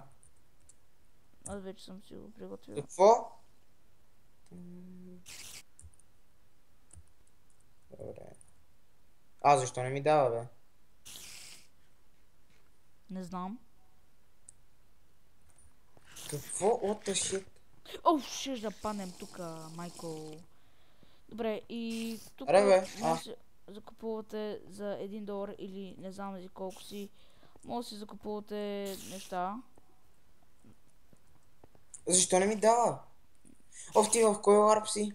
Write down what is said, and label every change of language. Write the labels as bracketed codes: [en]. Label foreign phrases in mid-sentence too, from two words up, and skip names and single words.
[bg] Аз вече съм си го приготвил. Какво? Добре. Защо не ми дава, бе? Не знам. Какво? [en] What the shit? [bg] Ще да паднем тука, майко. Добре, и тук Аре, бе, може да закупувате за $1 или не знам за колко си. Може да си закупувате неща. Защо не ми дава? Ти в кой ларп си?